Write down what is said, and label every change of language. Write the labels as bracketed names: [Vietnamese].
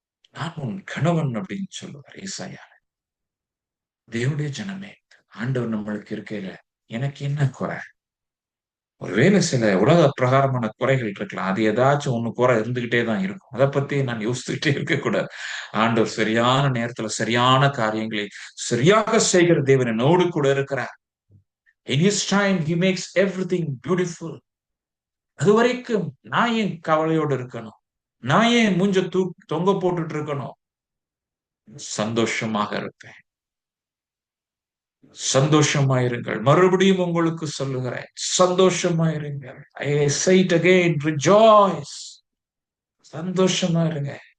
[Tamil] நான் உன் கணவன் அப்படின்னு சொல்லுவார் ஏசாயா. தேவனுடைய ஜனமே, ஆண்டவர் நம்மளுக்கு இருக்கையில எனக்கு என்ன குறை? ஒருவேளை சில உலக பிரகாரமான குறைகள் இருக்கலாம். அது ஏதாச்சும் ஒண்ணு குறை இருந்துகிட்டே தான் இருக்கும். அதை பத்தி நான் யோசிச்சுக்கிட்டே இருக்கக்கூடாது. ஆண்டவர் சரியான நேரத்துல சரியான காரியங்களை சரியாக செய்கிற தேவன் என்னோடு கூட இருக்கிறார். [English] In his time he makes everything beautiful. [Tamil] அது வரைக்கும் நான் ஏன் கவலையோடு இருக்கணும்? நான் ஏன் மூஞ்ச தொங்க போட்டுட்டு இருக்கணும்? சந்தோஷமாக இருப்பேன். சந்தோஷமாயிருங்கள். மறுபடியும் உங்களுக்கு சொல்லுகிறேன், சந்தோஷமாயிருங்கள். [English] I say it again, rejoice. [Tamil] சந்தோஷமா இருங்க.